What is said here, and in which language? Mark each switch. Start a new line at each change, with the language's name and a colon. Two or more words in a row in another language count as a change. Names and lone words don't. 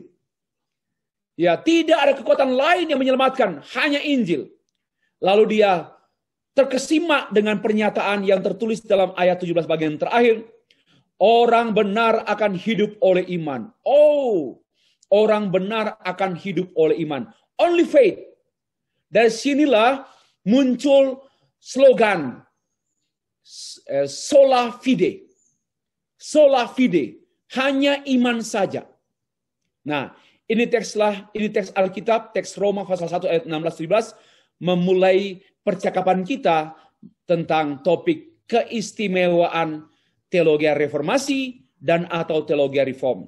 Indonesian: Ya, tidak ada kekuatan lain yang menyelamatkan, hanya Injil. Lalu dia terkesima dengan pernyataan yang tertulis dalam ayat 17 bagian terakhir. Orang benar akan hidup oleh iman. Oh, orang benar akan hidup oleh iman.
English: Only faith.
Indonesian: Dari sinilah muncul slogan
Latin: sola fide. Sola fide,
Indonesian: hanya iman saja. Nah, ini teks Alkitab, teks Roma pasal 1 ayat 16-17 memulai percakapan kita tentang topik keistimewaan teologi reformasi dan atau teologi reform.